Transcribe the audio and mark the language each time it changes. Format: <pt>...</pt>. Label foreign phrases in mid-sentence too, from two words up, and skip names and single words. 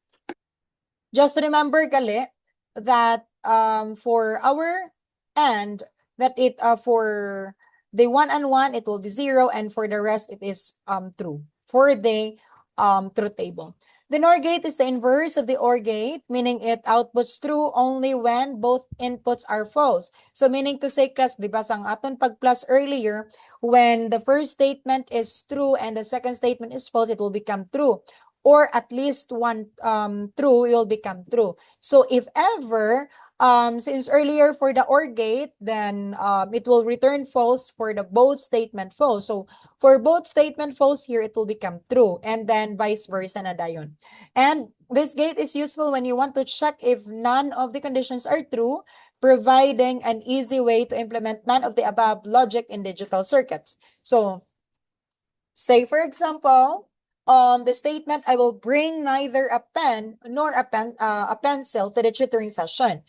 <en>Just remember, gali, that for our and that it for the 1 and 1 it will be 0, and for the rest it is true for the truth table. The NOR gate is the inverse of the OR gate, meaning it outputs true only when both inputs are false. So meaning to say, class,</en> <hil>di ba sang aton pag-plus</hil> <en>earlier, when the first statement is true and the second statement is false, it will become true. Or at least one true will become true. So if ever, since earlier for the OR gate, then it will return false for the both statement false. So for both statement false here, it will become true, and then vice versa</en> <hil>na dayon.</hil> <en>And this gate is useful when you want to check if none of the conditions are true, providing an easy way to implement none of the above logic in digital circuits. So say for example, the statement, I will bring neither a pen nor a pencil to the tutoring session.</en>